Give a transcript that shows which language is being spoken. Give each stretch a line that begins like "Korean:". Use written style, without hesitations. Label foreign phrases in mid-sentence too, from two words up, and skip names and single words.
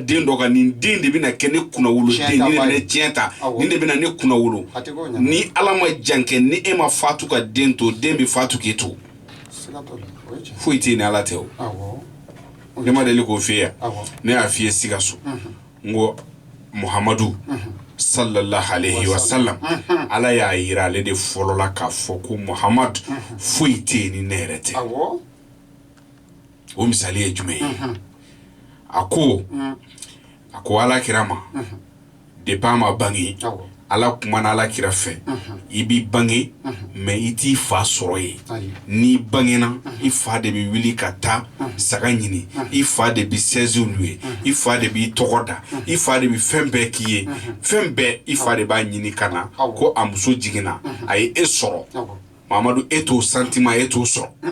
Bambara: den dɔ kan nin den de bɛna kɛ ne kunnawolo den ni de bɛna tiɲɛ ta nin de bɛna ne kunnawolo ni ala ma jan kɛ ni e ma fatu ka den to den bɛ fatu k'e to foyi tɛ ni ala tɛ o ne ma deli k'o f'i ye ne y'a f'i ye Sikaso n ko Muhamadu
Arabic: صلى الله عليه وسلم
Bambara: ala y'a yira ale de fɔlɔ la k'a fɔ ko Muhamadu foyi tɛ ni ne yɛrɛ tɛ o misali ye jumɛn ye a ko ala kira ma depuis a ma bange ala kuma na ala kira fɛ i b'i bange mais i t'i fa sɔrɔ ye n'i bangena i fa de bɛ wuli ka taa saga ɲini i fa de bɛ sɛziw lu ye i fa de b'i tɔgɔ da i fa de bɛ fɛn bɛɛ k'i ye fɛn bɛɛ i fa de b'a ɲini ka na ko a muso jiginna a ye e sɔrɔ Mamadu e t'o sentiment e t'o sɔrɔ